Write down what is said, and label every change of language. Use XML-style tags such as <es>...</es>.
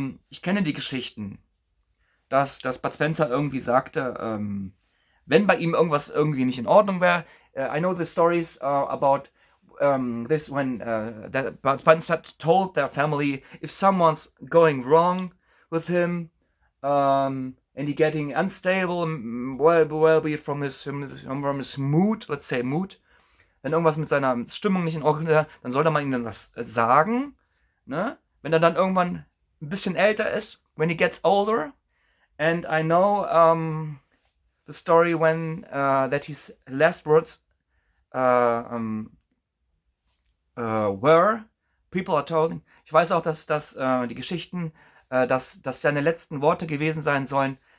<de>Ich kenne die Geschichten, dass Bud Spencer irgendwie sagte, wenn bei ihm irgendwas irgendwie nicht in Ordnung wäre.</de> <en>I know the stories about this when Bud Spencer told their family if someone's going wrong with him and he getting unstable, well be from his mood, let's say mood.</en> <de>Wenn irgendwas mit seiner Stimmung nicht in Ordnung ist, dann sollte man ihm dann was sagen, ne? Wenn er dann irgendwann ein bisschen älter ist,</de> <en>when he gets older. And I know the story when that his last words were, people are told.</en> <de>Ich weiß auch, dass die Geschichten, dass seine letzten Worte gewesen sein sollen.</de>